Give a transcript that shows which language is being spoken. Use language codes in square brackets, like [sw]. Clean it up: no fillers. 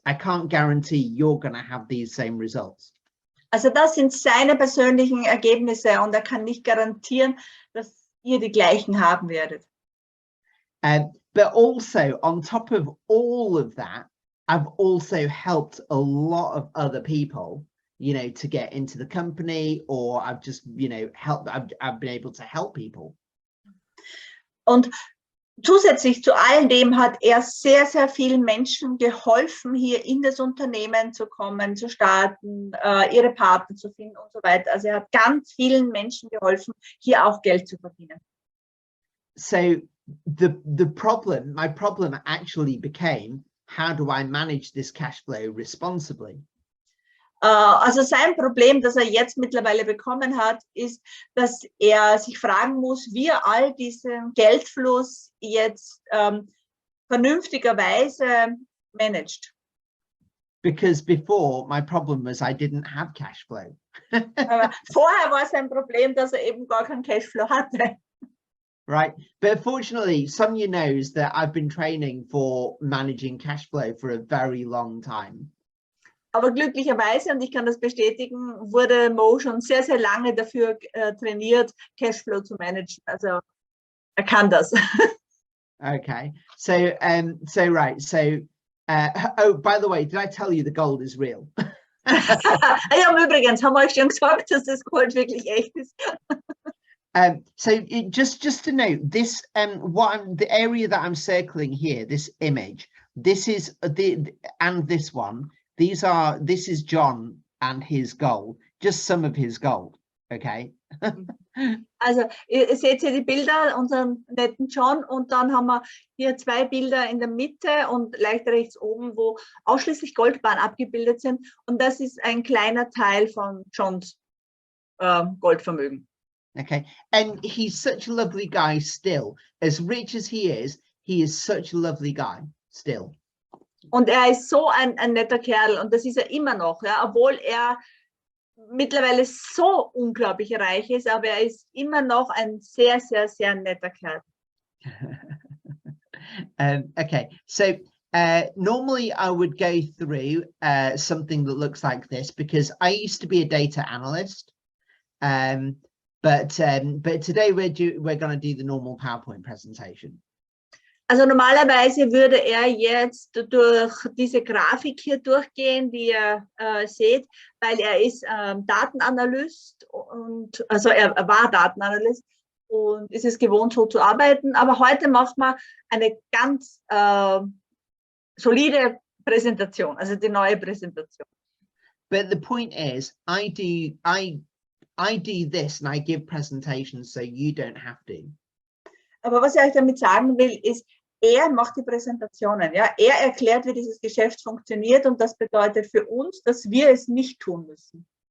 [en] I can't guarantee you're going to have these same results. [de] Also das sind seine persönlichen Ergebnisse und er kann nicht garantieren, dass ihr die gleichen haben werdet. [en] But also on top of all of that, I've also helped a lot of other people, to get into the company, or I've just, I've been able to help people. [de] Und zusätzlich zu all dem hat er sehr, sehr vielen Menschen geholfen, hier in das Unternehmen zu kommen, zu starten, ihre Partner zu finden und so weiter. Also er hat ganz vielen Menschen geholfen, hier auch Geld zu verdienen. [en] So my problem actually became, how do I manage this cash flow responsibly? [de] Also sein Problem, das er jetzt mittlerweile bekommen hat, ist, dass er sich fragen muss, wie er all diesen Geldfluss jetzt vernünftigerweise managt. [en] Because before, my problem was I didn't have cash flow. [de] Aber vorher war sein Problem, dass er eben gar keinen Cashflow hatte. [en] Right, but fortunately, Sonia knows that I've been training for managing cash flow for a very long time. [de] Aber glücklicherweise, und ich kann das bestätigen, wurde Mo schon sehr, sehr lange dafür trainiert, Cashflow zu managen. Also er kann das. [en] Okay, so right, so oh, by the way, did I tell you the gold is real? [de] Ja, übrigens, haben wir euch schon gesagt, dass das Gold wirklich echt ist. [en] So just to note, this the area that I'm circling here, this image, this is and this one. This is John and his gold, just some of his gold, okay? [de] Also ihr seht hier die Bilder, unseren netten John, und dann haben wir hier 2 Bilder in der Mitte und leicht rechts oben, wo ausschließlich Goldbarren abgebildet sind, und das ist ein kleiner Teil von Johns Goldvermögen. [en] Okay, and he's such a lovely guy still. As rich as he is such a lovely guy still. [de] Und er ist so ein netter Kerl, und das ist er immer noch, ja, obwohl er mittlerweile so unglaublich reich ist, aber er ist immer noch ein sehr, sehr, sehr netter Kerl. [en] Okay, so normally I would go through something that looks like this, because I used to be a data analyst, but today we're going to do the normal PowerPoint presentation. [de] Also normalerweise würde er jetzt durch diese Grafik hier durchgehen, die ihr seht, weil er ist Datenanalyst, und also er war Datenanalyst und ist es gewohnt, so zu arbeiten. Aber heute macht man eine ganz solide Präsentation, also die neue Präsentation. [en] But the point is, I do this and I give presentations so you don't have to. [de] Aber was ich euch damit sagen will, ist, er macht die Präsentationen. Ja? Er erklärt, wie dieses Geschäft funktioniert und das bedeutet für uns, dass wir es nicht tun müssen.